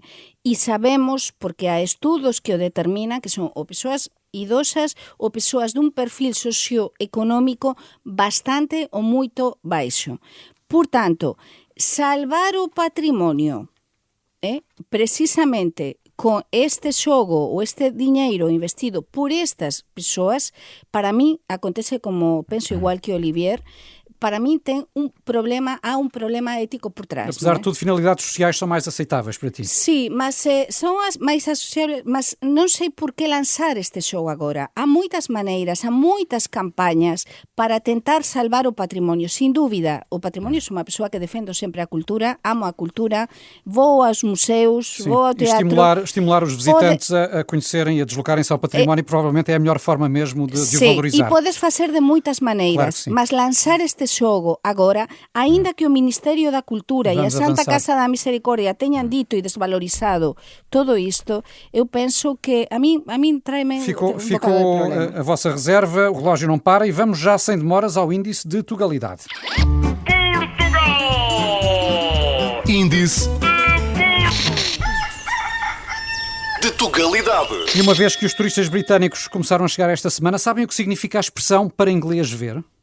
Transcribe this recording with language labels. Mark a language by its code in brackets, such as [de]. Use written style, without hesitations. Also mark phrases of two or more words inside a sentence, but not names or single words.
[gl] E sabemos, porque há estudos que o determinan, que son ou persoas idosas ou persoas dun perfil socioeconómico bastante ou moito baixo. Por tanto, salvar o patrimonio precisamente con este xogo ou este diñeiro investido por estas persoas, para mí acontece como penso igual que Olivier, [pt] para mim há um problema ético por trás. Apesar de tudo, finalidades sociais são mais aceitáveis para ti. Sim, mas são as mais associáveis, mas não sei por que lançar este show agora. Há muitas maneiras, há muitas campanhas para tentar salvar o património. Sem dúvida, o património, sou uma pessoa que defendo sempre a cultura, amo a cultura, vou aos museus, Sim. vou ao teatro. Estimular os visitantes a conhecerem e a deslocarem-se ao património provavelmente é a melhor forma mesmo de o valorizar. [gl] E podes facer de moitas maneiras, [pt] Claro, [gl] mas lançar este xogo agora, aínda que o Ministerio da Cultura e a Santa Casa da Misericordia teñan dito e desvalorizado todo isto, eu penso que a mim trai-me [pt] Ficou [gl] bocado de problema. [pt] a vossa reserva, o relógio não para e vamos já sem demoras ao índice de Tugalidade. Índice de Tugalidade. E uma vez que os turistas britânicos começaram a chegar esta semana, sabem o que significa a expressão para inglês ver?